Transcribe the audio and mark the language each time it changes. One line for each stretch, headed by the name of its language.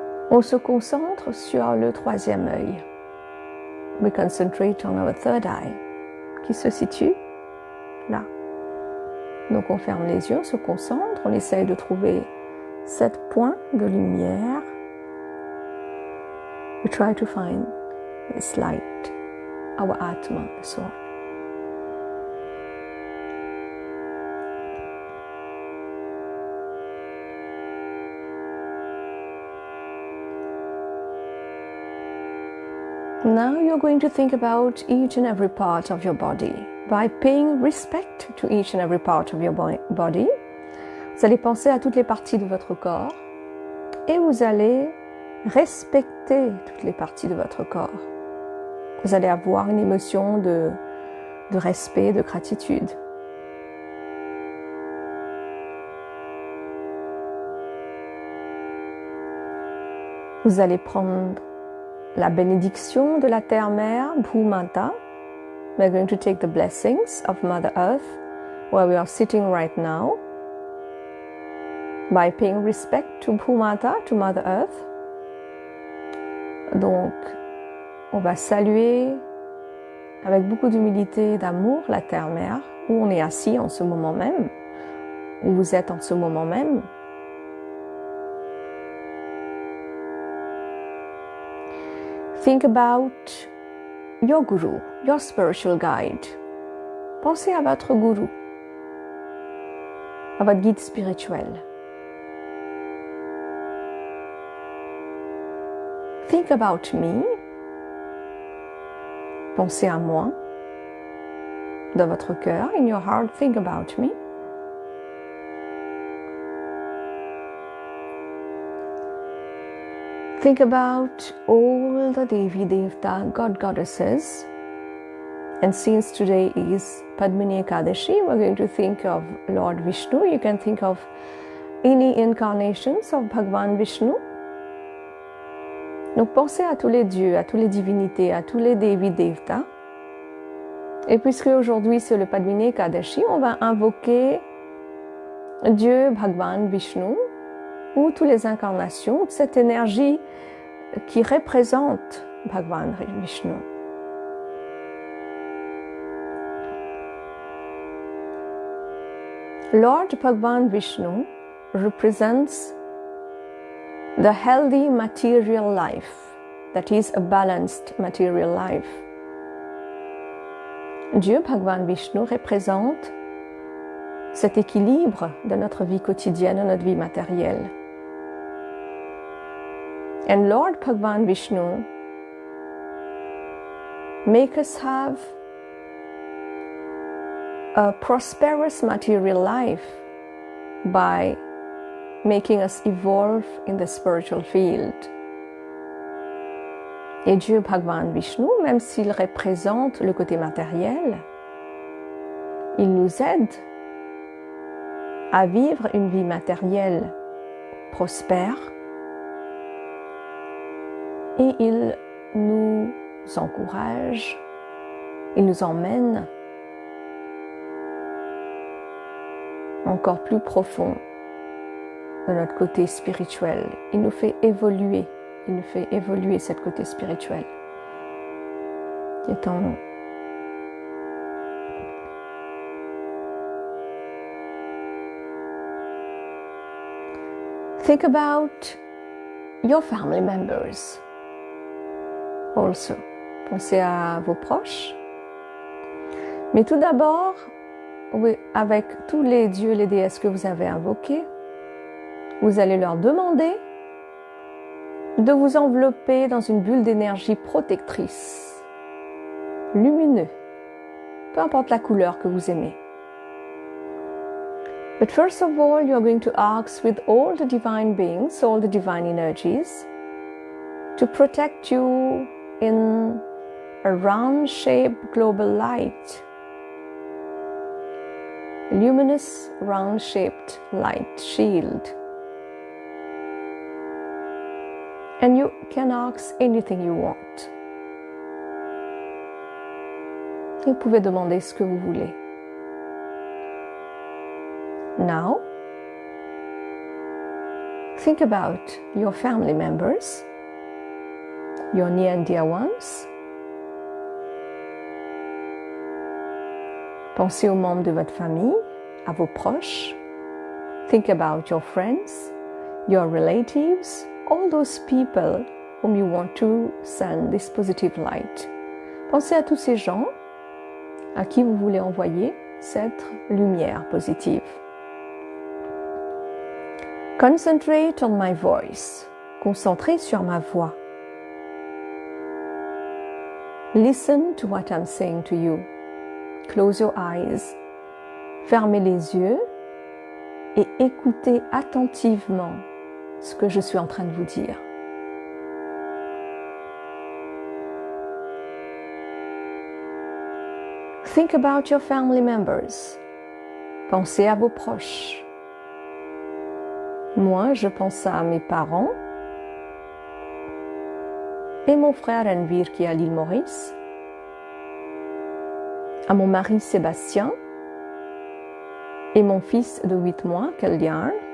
French: On se concentre sur le 3e œil.
English: We concentrate on our 3rd eye,
French: qui se situe là. Donc on ferme les yeux, on se concentre, on essaye de trouver 7 points de lumière.
English: We try to find this light, our Atma, the soul. Now you're going to think about each and every part of your body. By paying respect to each and every part of your body,
French: vous allez penser à toutes les parties de votre corps et vous allez respecter toutes les parties de votre corps. Vous allez avoir une émotion de respect, de gratitude. Vous allez prendre la bénédiction de la Terre-Mère, Bhumata.
English: We're going to take the blessings of Mother Earth, where we are sitting right now, by paying respect to Bhumata, to Mother Earth.
French: Donc, on va saluer avec beaucoup d'humilité et d'amour la Terre-Mère, où on est assis en ce moment même, où vous êtes en ce moment même.
English: Think about your guru, your spiritual guide.
French: Pensez à votre gourou, à votre guide spirituel.
English: Think about me.
French: Pensez à moi. Dans votre cœur,
English: in your heart, think about me. Think about all the Devi Devta, God Goddesses. And since today is Padmini Ekadashi, we're going to think of Lord Vishnu. You can think of any incarnations of Bhagavan Vishnu.
French: Donc pensez à tous les dieux, à toutes les divinités, à tous les Devi Devta. Et puisque aujourd'hui c'est le Padmini Ekadashi, on va invoquer Dieu Bhagavan Vishnu, ou toutes les incarnations, cette énergie qui représente Bhagavan Vishnu.
English: Lord Bhagavan Vishnu represents the healthy material life, that is a balanced material life.
French: Dieu Bhagavan Vishnu représente cet équilibre de notre vie quotidienne, de notre vie matérielle.
English: And Lord Bhagavan Vishnu make us have a prosperous material life by making us evolve in the spiritual field.
French: Et Dieu Bhagavan Vishnu, même s'il représente le côté matériel, il nous aide à vivre une vie matérielle prospère et il nous encourage, il nous emmène encore plus profond de notre côté spirituel. Il nous fait évoluer cette côté spirituel qui est en nous.
English: Think about your family members also.
French: Pensez à vos proches. Mais tout d'abord, oui, avec tous les dieux et les déesses que vous avez invoqués, vous allez leur demander de vous envelopper dans une bulle d'énergie protectrice, lumineux, peu importe la couleur que vous aimez.
English: But first of all, you're going to ask with all the divine beings, all the divine energies, to protect you in a round-shaped global light, a luminous round-shaped light shield. And you can ask anything you want.
French: Vous pouvez demander ce que vous voulez.
English: Now, think about your family members, your near and dear ones.
French: Pensez aux membres de votre famille, à vos proches.
English: Think about your friends, your relatives, all those people whom you want to send this positive light.
French: Pensez à tous ces gens à qui vous voulez envoyer cette lumière positive.
English: Concentrate on my voice.
French: Concentrez sur ma voix.
English: Listen to what I'm saying to you. Close your eyes.
French: Fermez les yeux et écoutez attentivement ce que je suis en train de vous dire.
English: Think about your family members.
French: Pensez à vos proches. Moi, je pense à mes parents et mon frère Envir qui est à l'île Maurice, à mon mari Sébastien et mon fils de 8 mois, Kalyan.